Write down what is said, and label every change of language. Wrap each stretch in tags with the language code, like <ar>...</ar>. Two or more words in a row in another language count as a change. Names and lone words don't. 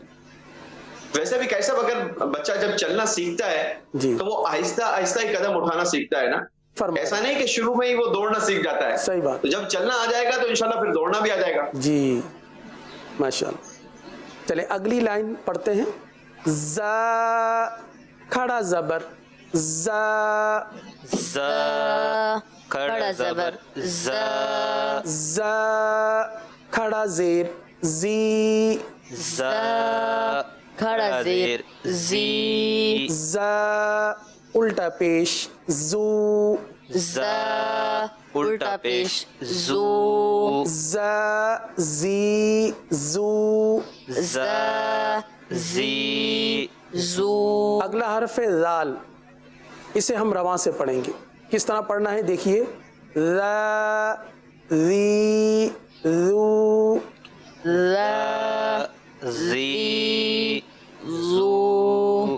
<ur>ویسے بھی کیسا اگر بچہ جب چلنا سیکھتا ہے جی تو وہ آہستہ آہستہ ہی قدم اٹھانا سیکھتا ہے نا. ایسا نہیں کہ شروع میں ہی وہ دوڑنا سیکھ جاتا ہے. صحیح بات. تو جب چلنا آ جائے گا تو انشاءاللہ پھر دوڑنا بھی آ جائے گا. جی ماشاءاللہ. چلے اگلی لائن پڑھتے ہیں. ز کھڑا زبر ز، ز کھڑا زبر ز، ز کھڑا زیر زی، ز کھڑا زیر زی، ز الٹا پیش زو، ز الٹا پیش زو، ز زی زو، ز زی زو. اگلا حرف ہے ذال. اسے ہم رواں سے پڑھیں گے. کس طرح پڑھنا ہے دیکھیے. ذ ذی ذو، ذ ذی ذو.</ur>